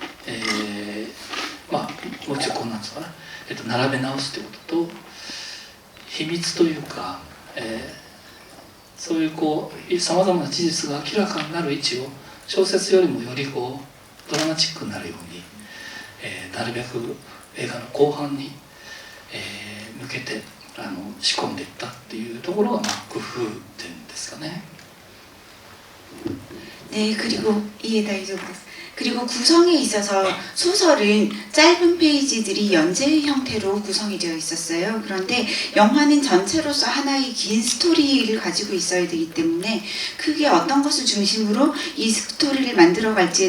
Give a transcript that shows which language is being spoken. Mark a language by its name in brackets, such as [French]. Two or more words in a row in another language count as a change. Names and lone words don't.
[Japanese] もう一度こんなんですかね、並べ直すということと秘密というか、そういうこうさまざまな事実が明らかになる位置を小説よりもよりこうドラマチックになるように、なるべく映画の後半に、向けて仕込んでいったっていうところが工夫点ですかね。 [Korean] 네, 그리고 이해 다이조부. 그리고 구성에 있어서 소설은 짧은 페이지들이 연재 형태로 구성이 되어 있었어요. 그런데 영화는 전체로서 하나의 긴 스토리를 가지고 있어야 되기 때문에 크게 어떤 것을 중심으로 이 스토리를 만들어 갈지에